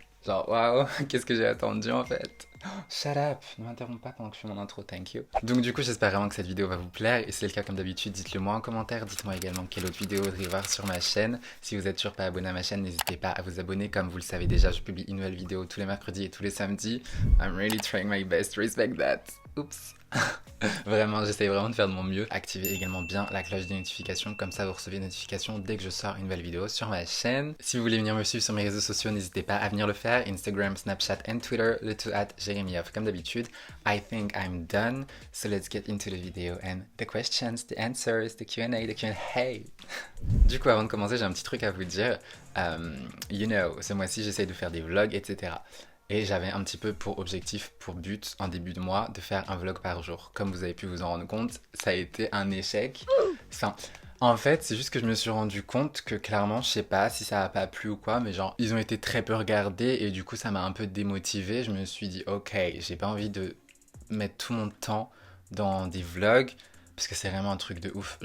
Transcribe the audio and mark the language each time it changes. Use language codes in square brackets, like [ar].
[fr] Genre, waouh, qu'est-ce que j'ai attendu en fait. [en] Shut up, [fr] ne m'interromps pas pendant que je fais mon intro, [en] thank you. [fr] Donc du coup, j'espère vraiment que cette vidéo va vous plaire. Et si c'est le cas, comme d'habitude, dites-le moi en commentaire. Dites-moi également quelle autre vidéo vous voudriez voir sur ma chaîne. Si vous êtes toujours pas abonné à ma chaîne, n'hésitez pas à vous abonner. Comme vous le savez déjà, je publie une nouvelle vidéo tous les mercredis et tous les samedis. [en] I'm really trying my best, respect that. Oups. [fr] Vraiment, j'essaye vraiment de faire de mon mieux. Activez également bien la cloche des notifications, comme ça vous recevez une notification dès que je sors une nouvelle vidéo sur ma chaîne. Si vous voulez venir me suivre sur mes réseaux sociaux, n'hésitez pas à venir le faire. Instagram, Snapchat et Twitter, le tout at JeremyOff comme d'habitude. [en] I think I'm done, so let's get into the video and the questions, the answers, the Q&A, the Q&A. [fr] Du coup, avant de commencer, j'ai un petit truc à vous dire. [en] You know, [fr] ce mois-ci, j'essaye de faire des vlogs, etc. Et j'avais un petit peu pour objectif, pour but, en début de mois, de faire un vlog par jour. Comme vous avez pu vous en rendre compte, ça a été un échec. Enfin, en fait, c'est juste que je me suis rendu compte que clairement, je sais pas si ça a pas plu ou quoi, mais genre, ils ont été très peu regardés et du coup, ça m'a un peu démotivé. Je me suis dit, ok, j'ai pas envie de mettre tout mon temps dans des vlogs parce que c'est vraiment un truc de ouf.